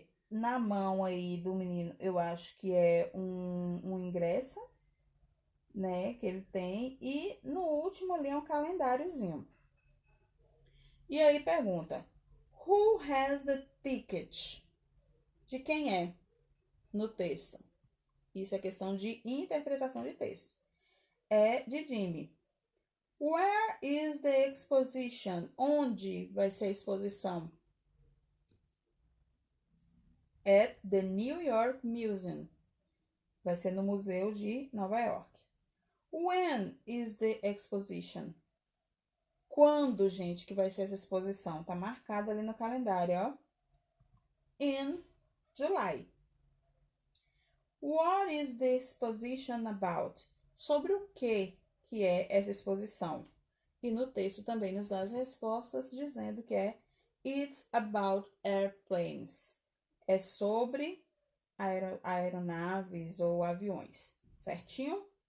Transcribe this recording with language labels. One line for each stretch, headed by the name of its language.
Portuguese: Na mão aí do menino, eu acho que é um ingresso, né, que ele tem. E no último ali é um calendáriozinho. E aí pergunta:
English: who has the ticket?
Portuguese: De quem é no texto? Isso é questão de interpretação de texto. É de Jimmy.
English: Where is the exposition?
Portuguese: Onde vai ser a exposição?
English: At the New York Museum.
Portuguese: Vai ser no Museu de Nova York.
English: When is the exposition?
Portuguese: Quando, gente, que vai ser essa exposição? Tá marcado ali no calendário, ó.
English: In July. What is the exposition about?
Portuguese: Sobre o que é essa exposição? E no texto também nos dá as respostas dizendo que
English: It's about airplanes.
Portuguese: É sobre aeronaves ou aviões, certinho?